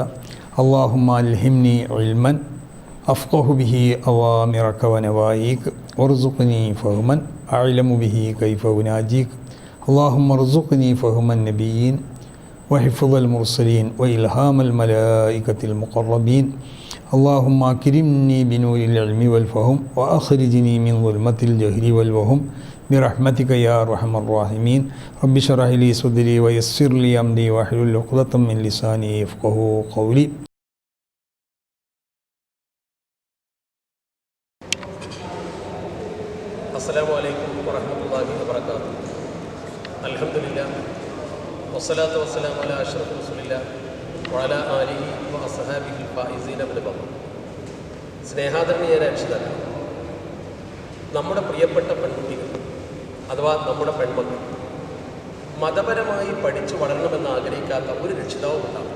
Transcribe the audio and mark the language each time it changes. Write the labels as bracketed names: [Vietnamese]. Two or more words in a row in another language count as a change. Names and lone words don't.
[Arabic] اللهم ألهمني علما أفقه به أوامرك ونواهيك وارزقني فهما أعلم به كيف أناجيك. اللهم ارزقني فهم النبيين وحفظ المرسلين وإلهام الملائكة المقربين. اللهم أكرمني بنور العلم والفهم وأخرجني من ظلمة الجهل والوهم برحمتك يا أرحم الراحمين. رب اشرح لي صدري ويسر لي أمري واحلل عقدة من لساني يفقهوا قولي. السلام عليكم ورحمة الله وبركاته. الحمد لله والصلاة والسلام على أشرف رسول الله وعلى آله وأصحابه الفائزين بالبقر. [Malayalam] സ്നേഹാദരണീയരായ രക്ഷിതാക്കൾ, നമ്മുടെ പ്രിയപ്പെട്ട പെൺകുട്ടികൾ അഥവാ നമ്മുടെ പെൺമക്കൾ മതപരമായി പഠിച്ചു വളരണമെന്ന് ആഗ്രഹിക്കാത്ത ഒരു രക്ഷിതാവും ഉണ്ടാകും.